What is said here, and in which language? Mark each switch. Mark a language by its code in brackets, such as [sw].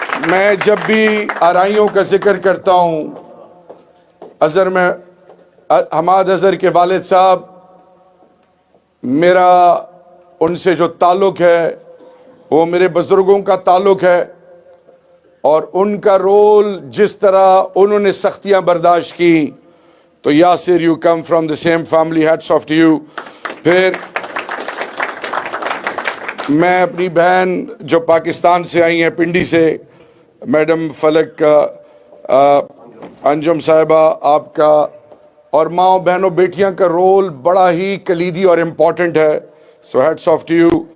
[ur] میں جب بھی آرائیوں کا ذکر کرتا ہوں، اظہر میں حماد اظہر کے والد صاحب، میرا ان سے جو تعلق ہے وہ میرے بزرگوں کا تعلق ہے، اور ان کا رول جس طرح انہوں نے سختیاں برداشت کی. [en] تو Yasir, you come from the same family, hats off to you. [ur] پھر میں اپنی بہن جو پاکستان سے آئی ہیں، پنڈی سے، میڈم فلک انجم صاحبہ، آپ کا اور ماں بہنوں بیٹیاں کا رول بڑا ہی کلیدی اور امپورٹنٹ ہے. [en] So hats off to you.